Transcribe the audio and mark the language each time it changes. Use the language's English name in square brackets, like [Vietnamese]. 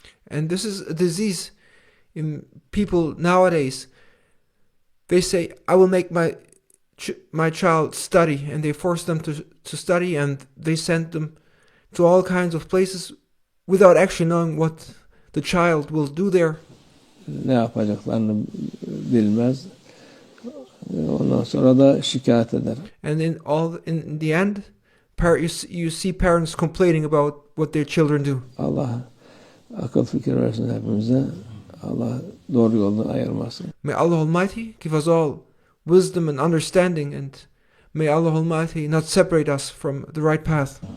[English] And this is a disease in people nowadays. They say, I will make my child study, and they force them to study, and they send them to all kinds of places without actually knowing what the child will do there. [Turkish] Ne yapacaklarını bilmez. Ondan sonra da şikayet eder. [English] And in the end, you see parents complaining about what their children do. [Turkish] Allah akıl fikir versin hepimize. Allah doğru yoldan ayırmasın. [English] May Allah Almighty give us all wisdom and understanding, and may Allah Almighty not separate us from the right path.